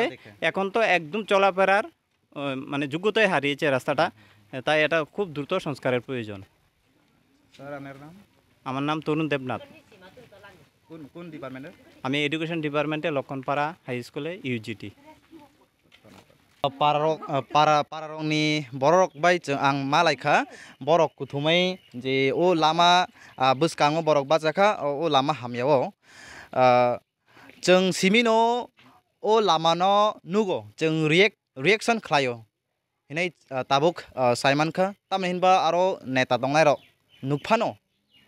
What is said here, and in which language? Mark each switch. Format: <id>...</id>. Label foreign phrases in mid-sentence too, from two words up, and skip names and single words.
<bn>এখন তো একদম চলাফেরার মানে যোগ্যতায় হারিয়েছে রাস্তাটা, তাই এটা খুব দ্রুত সংস্কারের প্রয়োজন। স্যার আপনার নাম? আমার নাম তরুণ দেবনাথ। কোন ডিপার্টমেন্টের? আমি</bn> <en>education department-e</en> <bn>লক্ষণপাড়া</bn> <en>high school-e</en> <bn>ইউজিটি।</bn> <trp>pararokni borok bai ang malaikha borok kuthumai je o lama buskango borok bachakha o lama hamyao chung simino o lama no nugo chung reaction khlaio hinai tabuk saiman kha tamhinba aro neta dongnai ro nukphano</trp>